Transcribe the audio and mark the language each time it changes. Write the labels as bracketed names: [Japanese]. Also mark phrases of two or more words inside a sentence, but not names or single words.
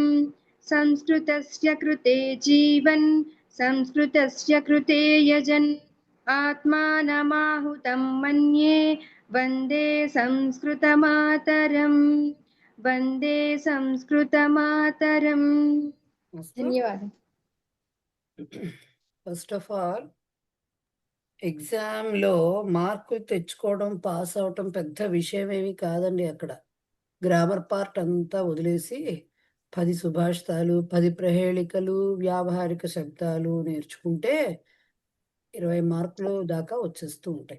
[Sanskrit] संस्कृतस्य कृते जीवन् संस्कृतस्य कृते यजन् आत्मानमाहुतं मन्ये वन्दे संस्कृतमातरम्। वन्दे संस्कृतमातरम्। धन्यवादः। [English] first of all [Telugu] ఎగ్జామ్లో మార్కులు తెచ్చుకోవడం పాస్ అవటం పెద్ద విషయం ఏమీ కాదండి. అక్కడ [English] grammar part [Telugu] అంతా వదిలేసి 10 సుభాషితాలు, 10 ప్రహేళికలు, వ్యావహారిక శబ్దాలు నేర్చుకుంటే 20 మార్కులు దాకా వచ్చేస్తూ ఉంటాయి.